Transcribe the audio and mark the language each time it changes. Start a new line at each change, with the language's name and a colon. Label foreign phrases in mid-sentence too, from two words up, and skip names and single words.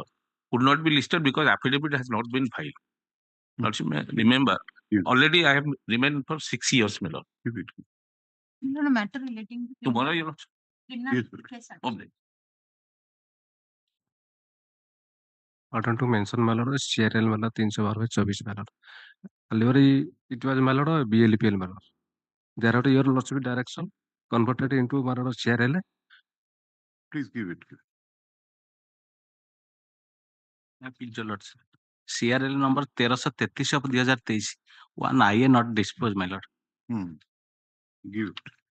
English: Could not be listed because affidavit has not been filed. Lordship, remember, already I have remained for 6 years, my lord. No matter relating to Tomorrow, your lordship. Yes, to mention malord CRL mala 312/24 malord. Delivery it was malord BLPL malord. Thereafter your lordship direction converted into malord CRL. Please give it. Your lordship. CRL number 1333 of 2023. One IA not disposed, my lord. Give it.